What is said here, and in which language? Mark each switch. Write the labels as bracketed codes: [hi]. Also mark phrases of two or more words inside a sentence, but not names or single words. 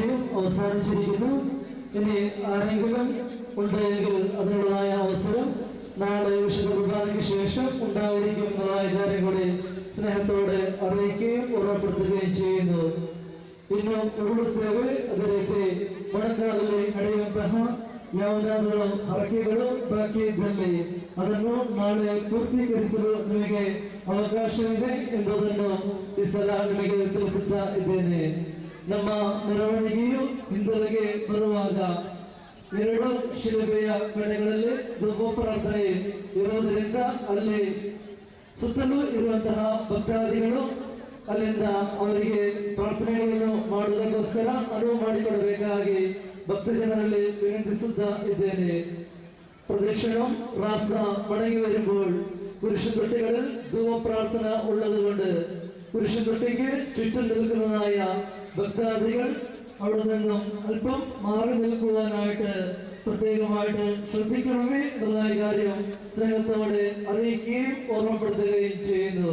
[ml] അവസാനിച്ചിരിക്കുന്നു. ഇനി ആരെങ്കിലും ഉണ്ടെങ്കിൽ അതിനുള്ളതായ അവസരം നാളെ വിശുദ്ധ കുർബാനയ്ക്ക് ശേഷം ഉണ്ടായിരിക്കും എന്നതായ കാര്യം കൂടി സ്നേഹത്തോടെ അറിയിക്കുകയും ಓರ್ವಪಡಿಸುವುದೆಯೂ ചെയ്യുന്നു. [kn] ಇನ್ನು ಉರುಳು ಸೇವೆ ಅದೇ ರೀತಿ ಮೊಣಕಾಲಲ್ಲಿ ನಡೆಯುವಂತಹ ಯಾವುದಾದರೂ ಹರಕೆಗಳು ಬಾಕಿ ಇದ್ದಲ್ಲಿ ಅದನ್ನು ನಾಳೆ ಪೂರ್ತೀಕರಿಸಲು ನಿಮಗೆ ಅವಕಾಶವಿದೆ ಎಂಬುದನ್ನು ಈ ಸಲ ನಿಮಗೆ ತಿಳಿಸುತ್ತಾ ಇದ್ದೇನೆ. ನಮ್ಮ ಮೆರವಣಿಗೆಯು ಹಿಂದೆಲೆಗೆ ಬರುವಾಗ 2 ಶಿಲುಬೆಯ ಕಡೆಗಳಲ್ಲಿ ಧೂಪಪ್ರಾರ್ಥನೆ ಇರುವುದರಿಂದ ಅಲ್ಲಿ ಸುತ್ತಲೂ ಇರುವಂತಹ ಭಕ್ತಾದಿಗಳು ಅಲ್ಲಿಂದ ಅವರಿಗೆ ಪ್ರಾರ್ಥನೆಗಳನ್ನು ಮಾಡುವುದಕ್ಕೋಸ್ಕರ ಅನುವು ಮಾಡಿಕೊಡಬೇಕಾಗಿ ಭಕ್ತ ಜನರಲ್ಲಿ ವಿನಂತಿಸುತ್ತಾ ഇದ್ದೇನೆ. [ml] പ്രദക്ഷിണം റാസ മടങ്ങി വരുമ്പോൾ കുരിശുതൊട്ടികളിൽ ധൂപപ്രാർത്ഥന ഉള്ളതുകൊണ്ട് കുരിശുതൊട്ടിക്ക് ചുറ്റും നിൽക്കുന്നതായ ഭക്താദികൾ അവിടെ നിന്നും അല്പം മാറി നിൽക്കുവാനായിട്ട് പ്രത്യേകമായിട്ട് ശ്രദ്ധിക്കണമേ എന്നതായ കാര്യം സ്നേഹത്തോടെ അറിയിക്കുകയും ഓർമ്മപ്പെടുത്തുകയും ചെയ്യുന്നു.